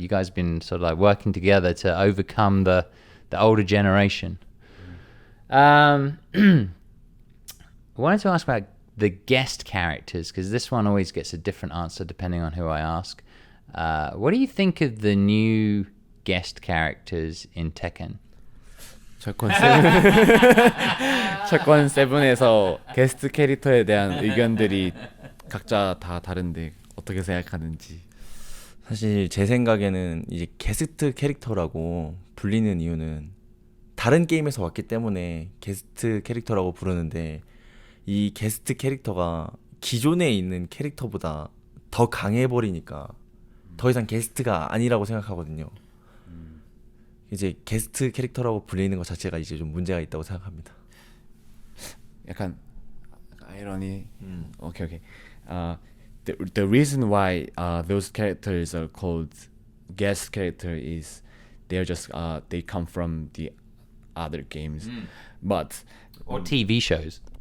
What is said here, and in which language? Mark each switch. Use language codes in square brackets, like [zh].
[en] You guys have been sort of like working together to overcome the older generation. I wanted to ask about the guest characters, because this one always gets a different answer depending on who I ask. What do you think of the new guest characters in Tekken? [ko] 철권 7에서 게스트 캐릭터에 대한 의견들이 각자 다 다른데 어떻게 생각하는지. 사실 제 생각에는 이제 게스트 캐릭터라고 불리는 이유는 다른 게임에서 왔기 때문에 게스트 캐릭터라고 부르는데, 이 게스트 캐릭터가 기존에 있는 캐릭터보다 더 강해버리니까 더 이상 게스트가 아니라고 생각하거든요. 이제 게스트 캐릭터라고 불리는 것 자체가 이제 좀 문제가 있다고 생각합니다. 약간 아이러니. [en] Okay. The reason why those characters are called guest character is they're just they come from the other games, but Or TV shows.